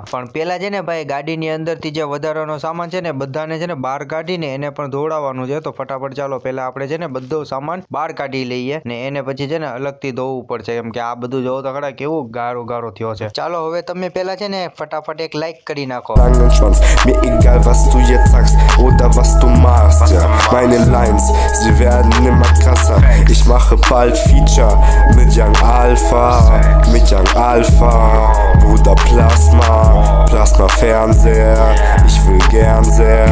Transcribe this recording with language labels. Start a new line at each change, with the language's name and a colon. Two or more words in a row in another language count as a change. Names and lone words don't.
Gujarati: પણ પેલા છે ને ભાઈ ગાડીની અંદરથી જે વધારાનો સામાન છે ને બધાને છે ને બહાર કાઢીને એને પણ ધોવડાવવાનું છે. તો ફટાફટ ચાલો પેલા આપણે છે ને બધો સામાન બહાર કાઢી લઈએ ને એને પછી છે ને અલગથી ધોવું પડશે, કેમ કે આ બધું જોવો તો ખરા કેવું ગારો ગારો થયો છે. ચાલો હવે તમે પેલા છે ને ફટાફટ એક લાઈક કરી નાખો.
German: Langen Schwanz, mir egal was du jetzt sagst oder was du machst, ja. Meine Lines, sie werden immer krasser. Ich mache bald Feature mit Young Alpha, Bruder Plasma Fernseher, ich will gern sehr.